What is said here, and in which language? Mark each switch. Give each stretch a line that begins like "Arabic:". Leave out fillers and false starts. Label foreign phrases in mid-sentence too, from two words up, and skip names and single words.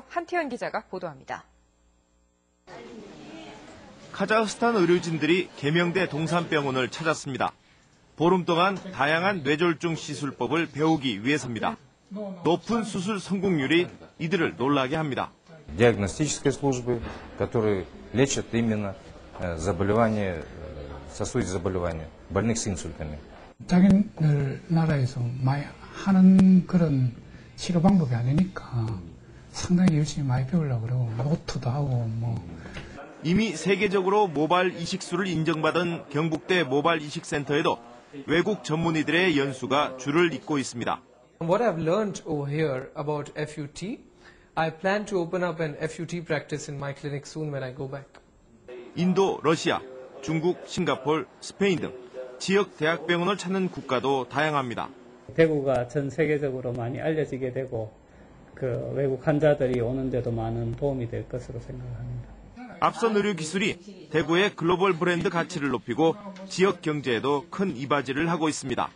Korean: 한태현 기자가 보도합니다. 카자흐스탄 의료진들이 계명대 동산병원을 찾았습니다. 보름 동안 다양한 뇌졸중 시술법을 배우기 위해서입니다. 높은 수술 성공률이 이들을 놀라게 합니다.
Russian: Диагностической службы, которые лечат именно заболевания, сосудистые заболевания, больных с инсультами.
Korean: 자기들 나라에서 많이 하는 그런 치료 방법이 아니니까 상당히 열심히 많이 배우려고 그러고 노트도 하고 이미 세계적으로 모발 이식술을 인정받은 경북대 모발 이식센터에도 외국 전문의들의 연수가 줄을 잇고 있습니다.
English: What I've learned over here about FUT, I plan to open up an FUT practice in my clinic soon when I go back.
Korean: 인도, 러시아, 중국, 싱가포르, 스페인 등 지역 대학병원을 찾는 국가도 다양합니다. 대구가 전 세계적으로 많이 알려지게 되고 외국 환자들이 오는데도 많은 도움이 될 것으로 생각합니다. 앞선 의료 기술이 대구의 글로벌 브랜드 가치를 높이고 지역 경제에도 큰 이바지를 하고 있습니다.